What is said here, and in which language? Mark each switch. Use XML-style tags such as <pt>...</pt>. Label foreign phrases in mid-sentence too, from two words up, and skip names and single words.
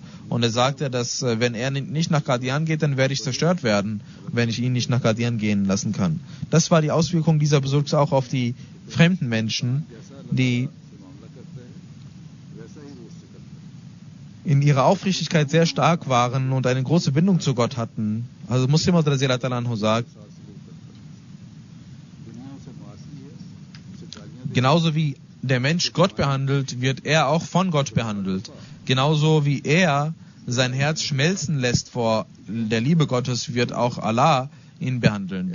<de>Und er sagte, dass wenn er nicht nach Qadian geht, dann werde ich zerstört werden, wenn ich ihn nicht nach Qadian gehen lassen kann. Das war die Auswirkung dieser Besuchs auch auf die fremden Menschen, die in ihrer Aufrichtigkeit sehr stark waren und eine große Bindung zu Gott hatten. Also Muslim</de> <ar>رضي الله عنه</ar> <de>sagt, genauso wie der Mensch Gott behandelt, wird er auch von Gott behandelt. Genauso wie er sein Herz schmelzen lässt vor der Liebe Gottes, wird auch Allah ihn behandeln.</de>